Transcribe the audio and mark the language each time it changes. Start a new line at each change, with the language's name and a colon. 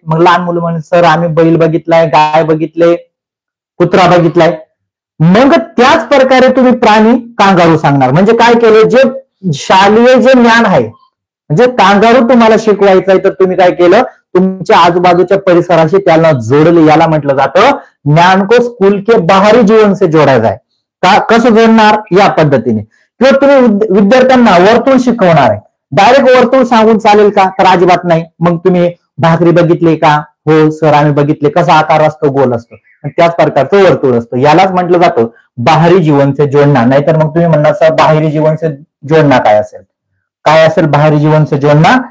Marathi: मग लहान मुलं म्हणून सर आम्ही बैल बघितलाय, गाय बघितले, कुत्रा बघितलाय. मग त्याच प्रकारे तुम्ही प्राणी कांगारू सांगणार. म्हणजे काय केलं? जे शालेय जे ज्ञान आहे म्हणजे कांगारू तुम्हाला शिकवायचं आहे, तर तुम्ही काय केलं? तुमच्या आजूबाजूच्या परिसराशी त्याला जोडले. याला म्हटलं जातं
Hindi: ज्ञान को स्कूल के बाहरी जीवन से जोड़ा जाए.
Marathi: का कसं जोडणार? या पद्धतीने. किंवा तुम्ही विद्यार्थ्यांना वर्तुळ शिकवणार आहे, डायरेक्ट वर्तुळ सांगून चालेल का? तर अजिबात नाही. मग तुम्ही भाकरी बघितली का? हो सर आम्ही बघितले. कसा आकार असतो? गोल असतो. त्याच प्रकारचं वर्तुळ असतं. यालाच म्हटलं जातं
Hindi: बाहरी जीवन से जोडणा.
Marathi: नाहीतर मग तुम्ही म्हणणार सर
Hindi: बाहेरी जीवन से जोडणा
Marathi: काय असेल? काय असेल बाहेरी जीवन से जोडणा?